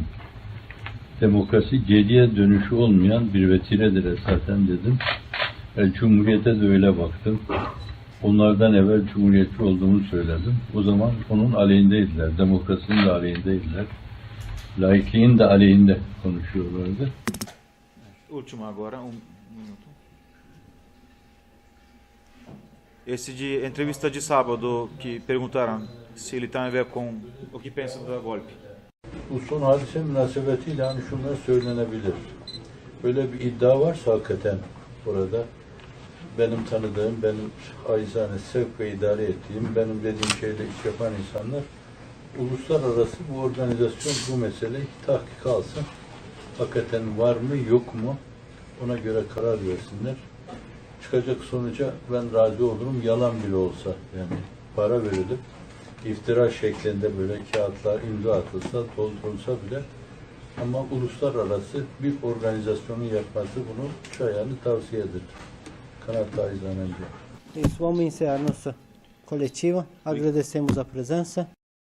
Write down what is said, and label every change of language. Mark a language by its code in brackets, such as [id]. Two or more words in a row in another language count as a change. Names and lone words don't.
[tr] Demokrasi geriye dönüşü olmayan bir vetiredir esasen dedim. Cumhuriyete de öyle baktım. Onlardan evvel cumhuriyetçi olduğumu söyledim. O zaman onun aleyhindeydiler. Demokrasinin de aleyhindeydiler. Laikliğin de aleyhinde konuşuyorlardı. [pt] Último agora, minuto. Esse de entrevista de sábado que perguntaram se ele tem a ver com o que pensa do golpe. [tr] Bu son hadise münasebetiyle hani şunlar söylenebilir. Böyle bir iddia varsa hakikaten orada benim tanıdığım, benim acizane sevk ve idare ettiğim, benim dediğim şeyle iş yapan insanlar uluslararası bu organizasyon bu meseleyi tahkik alsın. Hakikaten var mı yok mu ona göre karar versinler. Çıkacak sonuca ben razı olurum. Yalan bile olsa yani para verilip iftira şeklinde böyle kağıtlar imza atılsa, doldurulsa bile ama uluslararası bir organizasyonun yapması bunu çayağını tavsiye eder. Kanat acizane. [pt] Isso, vamos encerrar nossa coletiva. Agradecemos a presença.